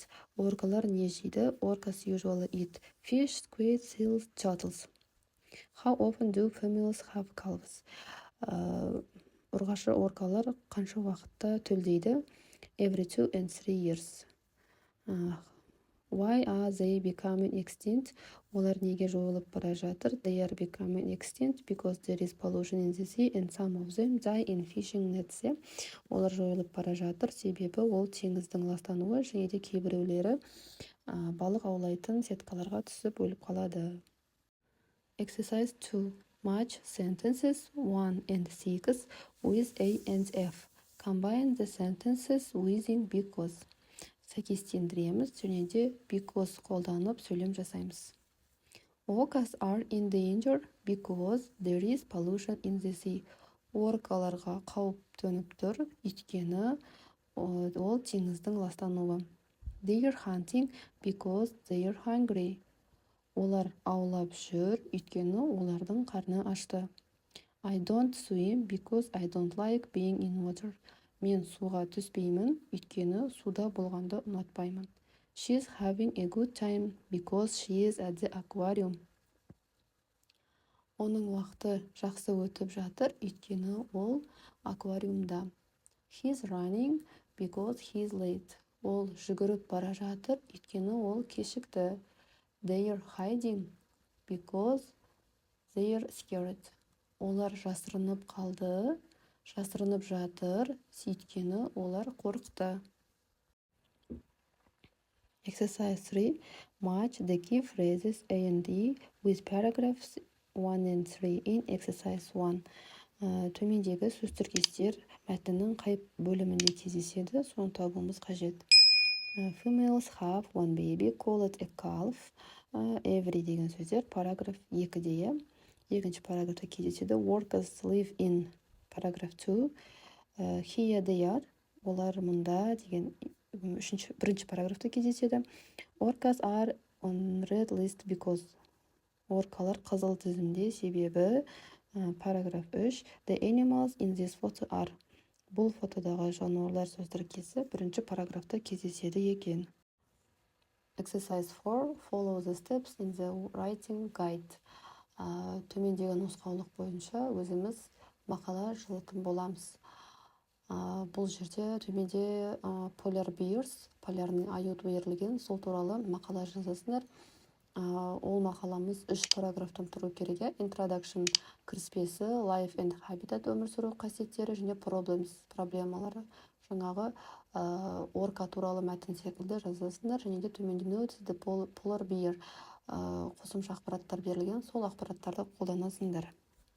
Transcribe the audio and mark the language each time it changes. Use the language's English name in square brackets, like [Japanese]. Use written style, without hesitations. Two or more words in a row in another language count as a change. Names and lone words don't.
[Kazakh] Оркалар не жейді? [English] Orcas usually eat fish, squid, seals, turtles. How often do females have calves? [Kazakh] Ұрғашы оркалар қанша уақытта төлдейді? [English] Every 2 and 3 years. Why are they becoming extinct? [Kazakh] Олар неге жойылып бара жатыр? [English] They are becoming extinct because there is pollution in the sea and some of them die in fishing nets. [Kazakh] Олар жойылып бара жатыр, себебі ол теңіздің ластануы және де кейбіреулері балық аулайтын сеткаларға түсіп өліп қалады. [English] Exercise 2. Match sentences 1 and 6 with A and F. Combine the sentences using because. [Kazakh] Сәйкестендіреміз және де because қолданып сөйлем жасаймыз. [English] Orcas are in danger because there is pollution in the sea. [Kazakh] Оркаларға қауіп төніп тұр, өйткені ол теңіздің ластануы. [English] They are hunting because they are hungry. [Kazakh] Олар аулап жүр, өйткені олардың қарны ашты. [English] I don't swim because I don't like being in water. [Kazakh] Мен суға түспеймін, өйткені суда болғанды ұнатпаймын. [English] She's having a good time because she is at the aquarium. [Kazakh] Оның уақыты жақсы өтіп жатыр, өйткені ол аквариумда. [English] He's running because he's late. [Kazakh] Ол жүгіріп бара жатыр, өйткені ол кешікті. [English] They are hiding because they are scared. [Kazakh] Олар жасырынып қалды, жасырынып жатыр, сөйткені олар қорықты. [English] Exercise 3. Match the key phrases A and D with paragraphs 1 and 3 in exercise 1. [Kazakh] Төмендегі сөз тіркестер мәтіннің қай бөлімінде кездеседі, соны табуымыз қажет. [English] Females have one baby, call it a calf. [Kazakh] Every деген сөздер параграф 2-де. Екінші параграфта кездеседі. [English] Workers live in параграф 2. Here they are. [Kazakh] Олар мұнда деген бірінші параграфта кездеседі. [English] Orcas are on red list because [Kazakh] оркалар қызыл тізімде себебі параграф 3. [English] The animals in this photo are. [Kazakh] Бұл фотодағы жануарлар сөз тіркесі бірінші параграфта кездеседі екен. [English] Exercise 4. Follow the steps in the writing guide. [Kazakh] Төмендегі нұсқаулық бойынша өзіміз мақала жазатын боламыз. Бұл жерде төменде [English] polar bears, [Kazakh] полярный аюд берілген, сол туралы мақала жазасыңдар. Ол мақаламыз 3 параграфтан тұру керек. Introduction кіріспесі, [English] life and habitat [Kazakh] өмір сүру қасиеттері және problems проблемалары. Жаңағы орка туралы мәтін секілді жазасыңдар, және де төменде [English] notes the polar bear [Kazakh] қосымша ақпараттар берілген, сол ақпараттарды қолданасыңдар.